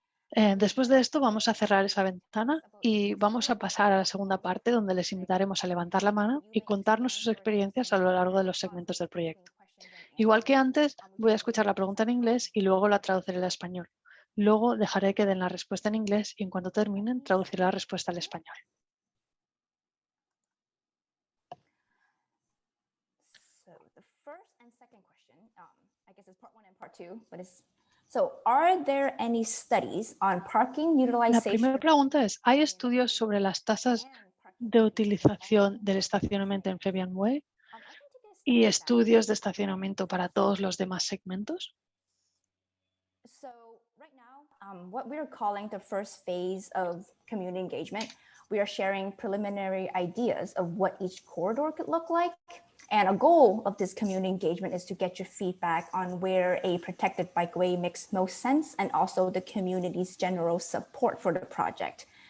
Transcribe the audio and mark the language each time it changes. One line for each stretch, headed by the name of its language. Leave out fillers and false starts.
Spanish: Después de esto vamos a cerrar esa ventana y vamos a pasar a la segunda parte donde les invitaremos a levantar la mano y contarnos sus experiencias a lo largo de los segmentos del proyecto. Igual que antes, voy a escuchar la pregunta en inglés y luego la traduciré al español. Luego dejaré que den la respuesta en inglés y en cuanto terminen traduciré la respuesta al español.
English: The first and second question, I guess it's part one and part two, but it's are there any studies on parking
Spanish: La
English: utilization?
Spanish: primera pregunta es, ¿hay estudios sobre las tasas de utilización del estacionamiento en Fabian Way y estudios de estacionamiento para todos los demás segmentos?
English: So right now, what we're calling the first phase of community engagement, we are sharing preliminary ideas of what each corridor could look like. And a goal of this community engagement is to get your feedback on where a protected bikeway makes most sense and also the community's general support for the project.